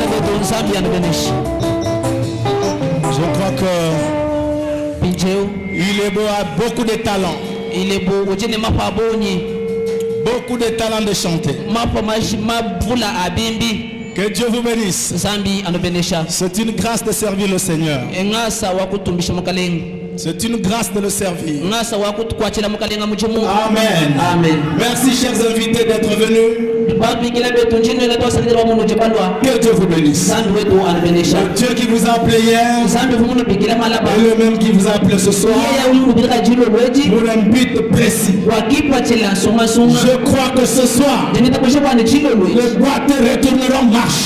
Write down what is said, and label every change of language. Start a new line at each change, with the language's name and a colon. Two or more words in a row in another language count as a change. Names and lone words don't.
French: Je crois que il Il est beau, a beaucoup de talent. Il est beau.
Chokwe: Ojene mapa boni.
French: Beaucoup de talent de chanter.
Chokwe: Mapa mabula abimbi.
French: Que Dieu vous bénisse.
Chokwe: Zambi anobenesha.
French: C'est une grâce de servir le Seigneur.
Chokwe: Engasa wakutumbisha mukalenga.
French: C'est une grâce de le servir.
Chokwe: Ngasa wakutukwachira mukalenga muchimu.
French: Amen. Amen. Merci chers invités d'être venus. Que Dieu vous bénisse. Le Dieu qui vous a appelé hier est le même qui vous a appelé ce soir pour un but précis. Je crois que ce soir, les boîtes retourneront marcher.